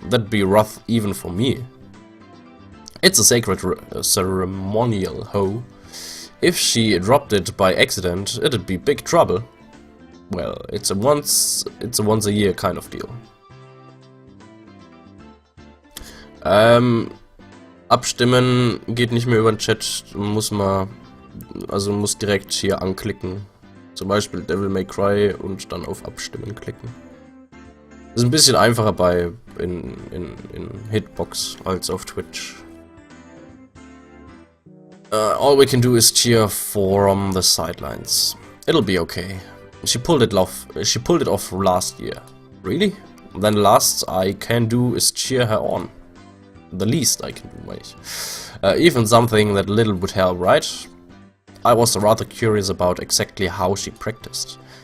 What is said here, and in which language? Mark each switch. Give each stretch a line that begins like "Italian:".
English: That'd be rough even for me. It's a sacred ceremonial hoe. If she dropped it by accident, it'd be big trouble. Well, it's a once a year kind of deal.
German: Abstimmen geht nicht mehr über den Chat, muss direkt hier anklicken. Zum Beispiel Devil May Cry und dann auf Abstimmen klicken. Ist ein bisschen einfacher in Hitbox als auf Twitch.
English: All we can do is cheer from the sidelines. It'll be okay. She pulled it off last year. Really? Then the last I can do is cheer her on. The least I can do, wait. Even something that little would help, right? I was rather curious about exactly how she practiced.